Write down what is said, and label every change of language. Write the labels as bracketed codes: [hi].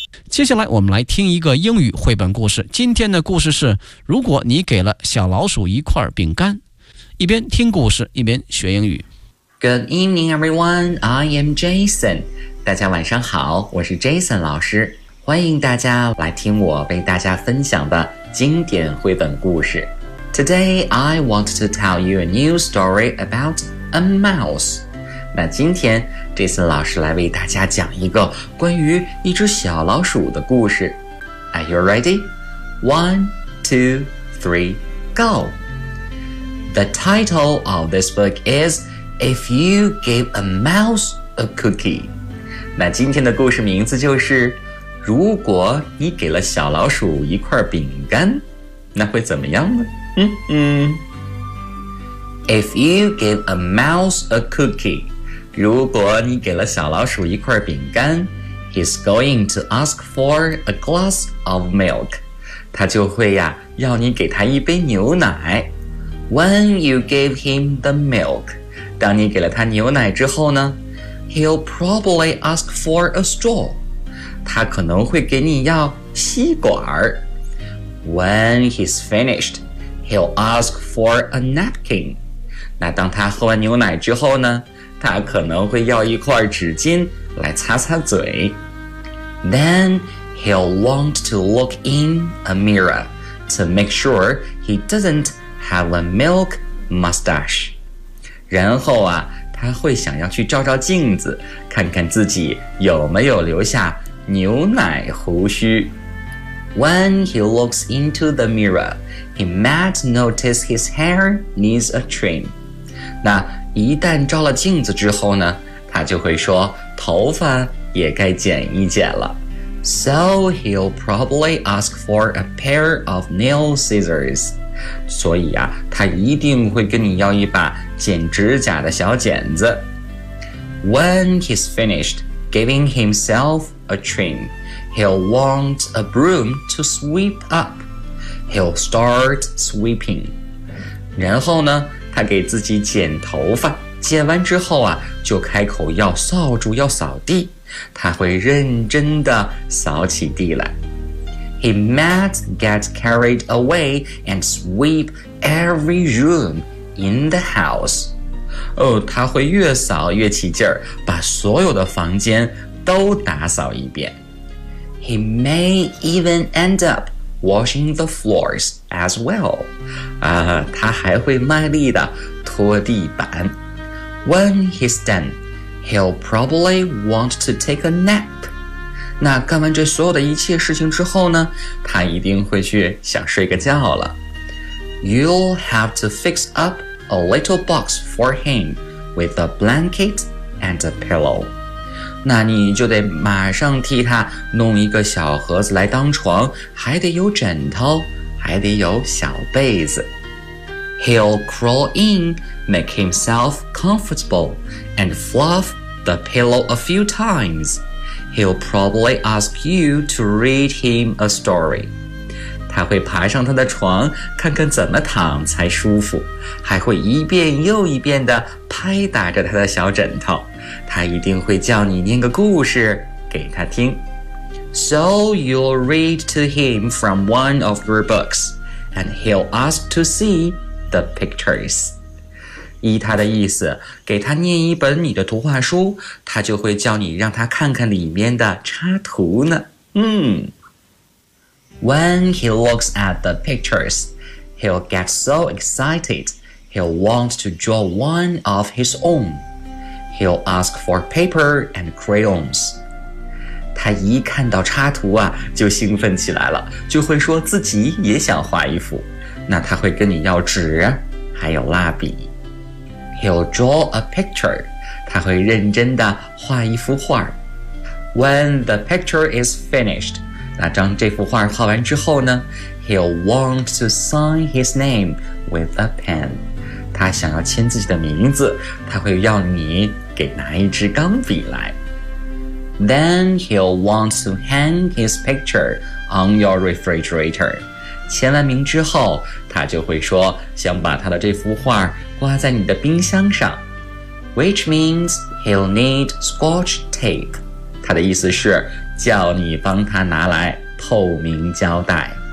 [zh] 接下来我们来听一个英语绘本故事。今天的故事是如果你给了小老鼠一块饼干。一边听故事一边学英语。 [en] Good evening, everyone. I am Jason. [zh] 大家晚上好，我是 Jason 老师，欢迎大家来听我为大家分享的经典绘本故事。 [en] Today, I want to tell you a new story about a mouse. [zh] 那今天 Jason 老师来为大家讲一个关于一只小老鼠的故事。 [en] Are you ready? 1, 2, 3, go. The title of this book is If You Give a Mouse a Cookie. [zh] 那今天的故事名字就是如果你给了小老鼠一块饼干，那会怎么样呢？ [en] If you give a mouse a cookie, [zh] 如果你给了小老鼠一块饼干， [en] he's going to ask for a glass of milk. [zh] 他就会呀，要你给他一杯牛奶。 [en] When you give him the milk, [zh] 当你给了他牛奶之后呢， [en] he'll probably ask for a straw. [zh] 他可能会给你要吸管。 [en] When he's finished, he'll ask for a napkin. [zh] 那当他喝完牛奶之后呢，他可能会要一块纸巾来擦擦嘴。 [en] Then he'll want to look in a mirror to make sure he doesn't have a milk mustache. [zh] 然后啊，他会想要去照照镜子，看看自己有没有留下牛奶胡须。 [en] When he looks into the mirror, he might notice his hair needs a trim. [zh] 那一旦照了镜子之后呢，他就会说头发也该剪一剪了。 [en] So he'll probably ask for a pair of nail scissors. [zh] 所以啊，他一定会跟你要一把剪指甲的小剪子。 [en] When he's finished giving himselfa trim. He'll want a broom to sweep up. He'll start sweeping. [zh] 然后呢，他给自己剪头发，剪完之后啊，就开口要扫帚，要扫地。他会认真地扫起地来。 [en] He might get carried away and sweep every room in the house. [zh] 哦，他会越扫越起劲儿，把所有的房间都打扫一遍。 [en] He may even end up washing the floors as well. [zh] 他还会卖力地拖地板。 [en] When he's done, he'll probably want to take a nap. [zh] 那干完这所有的一切事情之后呢，他一定会去想睡个觉了。 [en] You'll have to fix up a little box for him with a blanket and a pillow. [zh] 那你就得马上替他弄一个小盒子来当床，还得有枕头，还得有小被子。 [en] He'll crawl in, make himself comfortable, and fluff the pillow a few times. He'll probably ask you to read him a story. [zh] 他会爬上他的床，看看怎么躺才舒服，还会一遍又一遍地拍打着他的小枕头。他一定会叫你念个故事给他听。 [en] So you'll read to him from one of your books, and he'll ask to see the pictures. [zh] 依他的意思，给他念一本你的图画书，他就会叫你让他看看里面的插图呢。 [en] When he looks at the pictures, he'll get so excited, he'll want to draw one of his own. He'll ask for paper and crayons. [zh] 他一看到插图啊，就兴奋起来了，就会说自己也想画一幅。那他会跟你要纸，还有蜡笔。 [en] He'll draw a picture. [zh] 他会认真地画一幅画。 [en] When the picture is finished, [zh] 那当这幅画画完之后呢， [en] he'll want to sign his name with a pen. [zh] 他想要签自己的名字，他会要你给拿一支钢笔来。 [en] Then he'll want to hang his picture on your refrigerator. [zh] 签完名之后，他就会说想把他的这幅画挂在你的冰箱上。 [en] Which means he'll need scotch tape. [zh] 他的意思是叫你帮他拿来透明胶带。